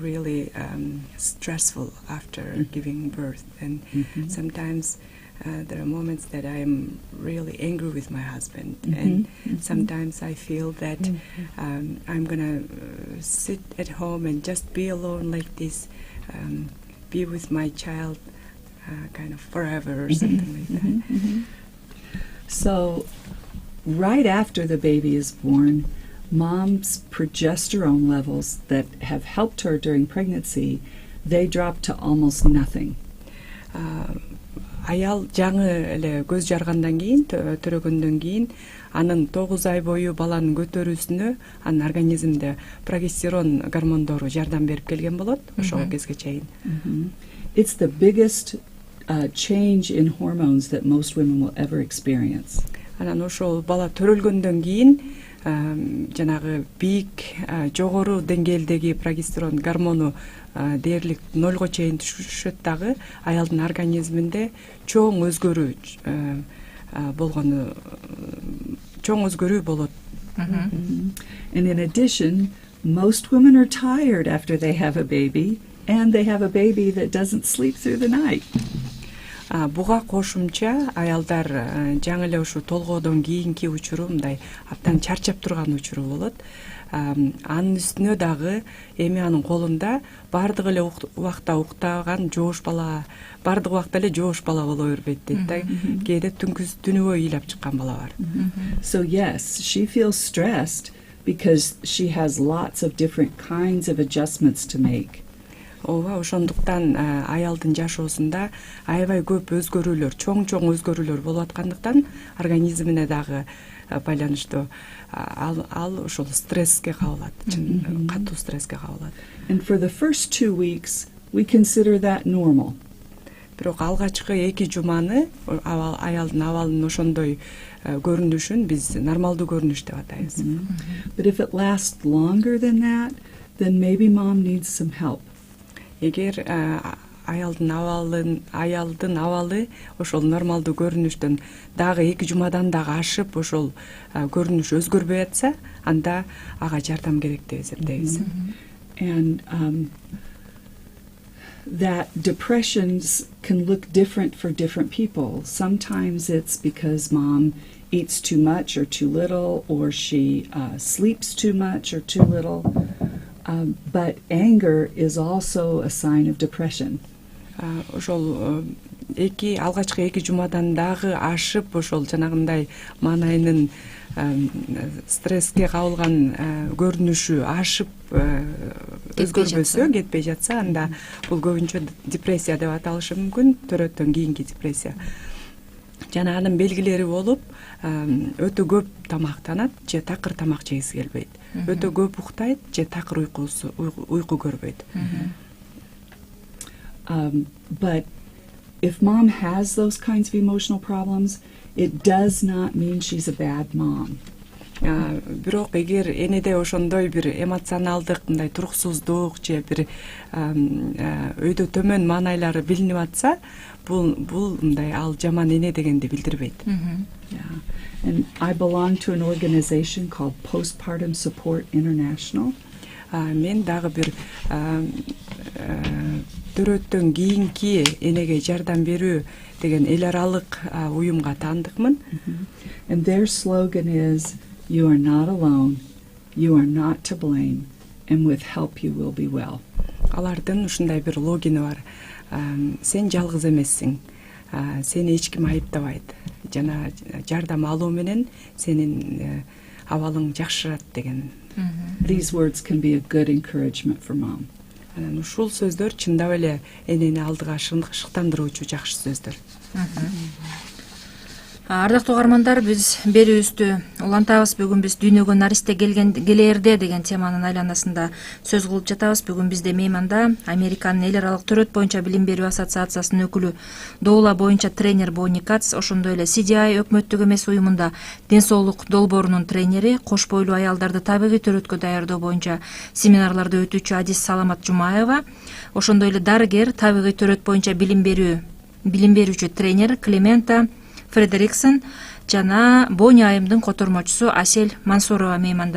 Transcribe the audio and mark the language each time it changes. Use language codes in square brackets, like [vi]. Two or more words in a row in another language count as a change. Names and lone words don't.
[en] really stressful after giving birth, and sometimes there are moments that I am really angry with my husband, and sometimes I feel that I'm gonna sit at home and just be alone like this, be with my child kind of forever or something like that. So right after the baby is born, mom's progesterone levels that have helped her during pregnancy, they drop to almost nothing. [ky] Аял жаңы эле көз жаргандан кийин, төрөгөндөн кийин, анын 9 ай бою баланын көтөрүүсүнө анын организмде прогестерон гормондору жардам берип келген болот, ошол кезге чейин. [en] It's the biggest change in hormones that most women will ever experience. [ky] Анан ошол бала төрөлгөндөн кийин жанагы бийик жогору деңгээлдеги прогестерон гормону дээрлик 0 чейин түшөт дагы, аялдын организминде чоң өзгөрүү болот. [en] And in addition, most women are tired after they have a baby, and they have a baby that doesn't sleep through the night. [ky] Буга кошумча аялдар жаңы эле ушу толгоодон кийинки учуру мындай абдан чарчап турган учуру болот. анын үстүнө дагы эми анын колунда баардык эле убакта уктаган жоош бала, баардык убакта эле жоош бала боло бербейт дейт да. Кээде түнү бою ыйлап чыккан бала бар. [en] So yes, she feels stressed because she has lots of different kinds of adjustments to make. [ky] Ооба, ошондуктан аялдын жашоосунда аябай көп өзгөрүүлөр, чоң өзгөрүүлөр болуп аткандыктан организмине дагы байланыштуу ал ошол стресске кабылат, катуу стресске кабылат. [en] And for the first 2 weeks, we consider that normal. [ky] Бирок алгачкы 2 жуманы аялдын абалынын ошондой көрүнүшүн биз нормалдуу көрүнүш деп атайбыз. [en] But if it lasts longer than that, then maybe mom needs some help. [ky] Эгер аялдын абалы ошол нормалдуу көрүнүштөн дагы 2 жумадан дагы ашып ошол көрүнүш өзгөрбөй атса, анда ага жардам керек деп эсептейбиз. [en] And that depressions can look different for different people. Sometimes it's because mom eats too much or too little, or she sleeps too much or too little. But anger is also a sign of depression. [ky] Ошол алгачкы 2 жумадан дагы ашып ошол жанагындай маанайынын стресске кабылган көрүнүшү ашып өзгөрбөсө, кетпей жатса, анда бул көбүнчө депрессия деп аталышы мүмкүн, төрөттөн кийинки депрессия. Жана анын белгилери болуп, өтө көп тамактанат же такыр тамак жегиси келбейт. Өтө көп уктайт же такыр уйку көрбөйт. [en] But if mom has those kinds of emotional problems, it does not mean she's a bad mom. [ky] Бирок эгер энеде ошондой бир эмоционалдык мындай туруксуздук же бир өйдө төмөн маанайлары билинип атса, бул мындай ал жаман эне дегенди билдирбейт. [en] And I belong to an organization called Postpartum Support International. [ky] Мен дагы бир төрөттөн кийинки энеге жардам берүү деген эл аралык уюмга таандыкмын. [en] And their slogan is, "You are not alone, you are not to blame, and with help you will be well." [ky] Алардын ушундай бир логини бар. Сен жалгыз эмессиң. Сени эч ким айыптабайт. Жана жардам алуу менен сенин абалың жакшырат деген. These words can be a good encouragement for mom. Ушул сөздөр чындап эле энени алдыга шыктандыруучу жакшы сөздөр. Ардактуу угармандар, биз берүүбүздү улантабыз. Бүгүн биз Дуйнөгө наристе келерде деген теманын айланасында сөз кылып жатабыз. Бүгүн бизде мейманда Американын эл аралык төрөт боюнча билим берүү ассоциациясынын өкүлү, доола боюнча тренер Бони Кац, ошондой эле CDI өкмөттүк эмес уюмунда ден соолук долбоорунун тренери, кош бойлуу аялдарды табигый төрөткө даярдоо боюнча семинарларды өтүүчү Адис Саламат Жумаева, ошондой эле дарыгер, табигый төрөт боюнча билим берүүчү тренер Клемента Фредериксон жана Бони айымдын котормочусу Асель Мансурова мейманда.